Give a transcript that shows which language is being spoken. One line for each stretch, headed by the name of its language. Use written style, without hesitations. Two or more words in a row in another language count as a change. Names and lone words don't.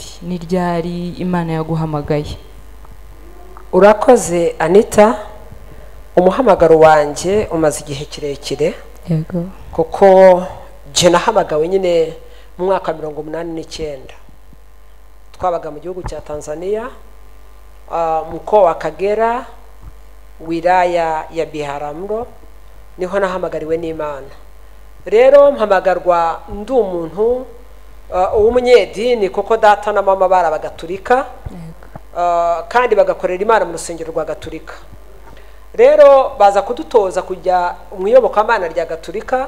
Kinyarwanda: Ni ryari Imana yaguhamagaye? Urakoze Anita. Umuhamagaro wanjye umaze igihe kirekire. Yego. Kuko je nahamagawe nyine mu mwaka 1989. Twabaga mu gihugu cya
Swahili: Tanzania, mkoa wa Kagera, wilaya ya Biharamulo,
Kinyarwanda: niho nahamagariwe n'Imana. Rero mpamagarwa ndi umuntu w'umunyedini, kuko data na mama bara bagaturika, kandi bagakorera Imana mu rusengero rwa Gaturika. Rero baza kudutoza kujya mu iyobokamana rya Gaturika.